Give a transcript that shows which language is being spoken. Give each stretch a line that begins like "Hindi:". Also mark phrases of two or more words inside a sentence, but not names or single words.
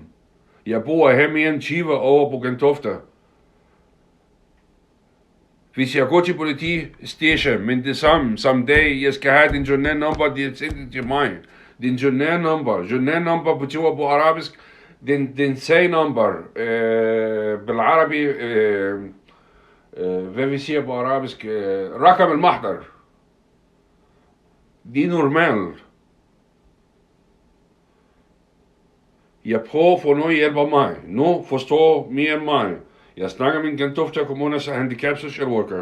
Danish: Jeg bor her mere end 20 år på Gentofte. Hvis jeg går til politistation, men det samme dag, jeg skal have din journalnummer, de sender til mig. Din journalnummer betyder på arabisk, din say-number, بالعربي, hvad vi siger på arabisk,
Arabic: رقم المحضر.
Danish: Det er normalt. Jeg prøver at få noget hjælp af mig. Nu forstår mere end mig. Jeg snakker med Gentofte Kommunes handicap social worker.